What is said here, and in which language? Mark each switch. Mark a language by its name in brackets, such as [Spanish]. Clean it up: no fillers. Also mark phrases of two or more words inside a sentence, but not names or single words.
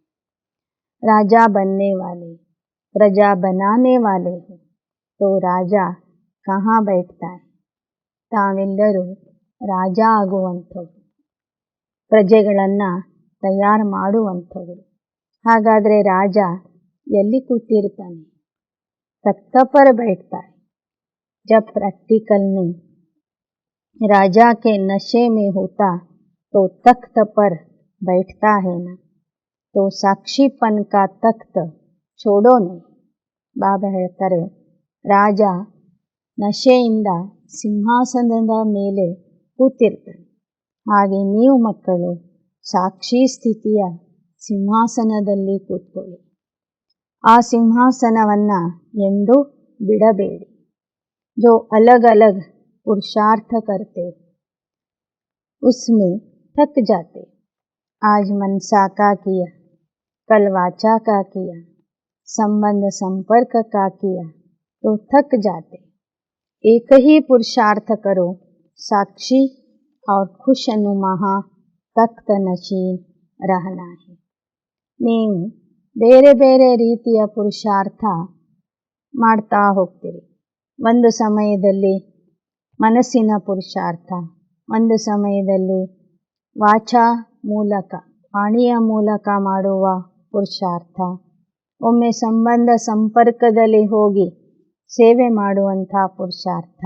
[Hindi] राजा बनने वाले, प्रजा बनाने वाले हो. तो राजा कहाँ बैठता है. [Kannada] ತಾವೆಲ್ಲರೂ ರಾಜ ಆಗುವಂಥವ್ರು, ಪ್ರಜೆಗಳನ್ನು ತಯಾರು ಮಾಡುವಂಥವ್ರು. ಹಾಗಾದರೆ ರಾಜ ಎಲ್ಲಿ ಕೂತಿರ್ತಾನೆ? [Hindi] तख्त पर बैठता है. जब प्रैक्टिकल में राजा के नशे में होता तो तख्त पर बैठता है ना, तो साक्षीपन का तख्त छोड़ो नहीं. [Kannada] ಬಾಬಾ ಹೇಳ್ತಾರೆ, ರಾಜ ನಶೆಯಿಂದ ಸಿಂಹಾಸನದ ಮೇಲೆ ಕೂತಿರ್ತಾನೆ. ಹಾಗೆ ನೀವು ಮಕ್ಕಳು ಸಾಕ್ಷಿ ಸ್ಥಿತಿಯ ಸಿಂಹಾಸನದಲ್ಲಿ ಕೂತ್ಕೊಳ್ಳಿ. ಆ ಸಿಂಹಾಸನವನ್ನು ಎಂದೂ ಬಿಡಬೇಡಿ. [Hindi] जो अलग अलग पुरुषार्थ करते उसमें थक जाते. आज मनसा का किया, कल वाचा का किया, संबंध संपर्क का किया तो थक जाते. एक ही पुरुषार्थ करो, साक्षी और खुश अनुमहा तख्त नशीन रहना है. [Kannada] ನೀವು ಬೇರೆ ಬೇರೆ ರೀತಿಯ ಪುರುಷಾರ್ಥ ಮಾಡ್ತಾ ಹೋಗ್ತೀರಿ. ಒಂದು ಸಮಯದಲ್ಲಿ ಮನಸ್ಸಿನ ಪುರುಷಾರ್ಥ, ಒಂದು ಸಮಯದಲ್ಲಿ ವಾಚಾ ಮೂಲಕ, ವಾಣಿಯ ಮೂಲಕ ಮಾಡುವ ಪುರುಷಾರ್ಥ, ಒಮ್ಮೆ ಸಂಬಂಧ ಸಂಪರ್ಕದಲ್ಲಿ ಹೋಗಿ ಸೇವೆ ಮಾಡುವಂಥ ಪುರುಷಾರ್ಥ.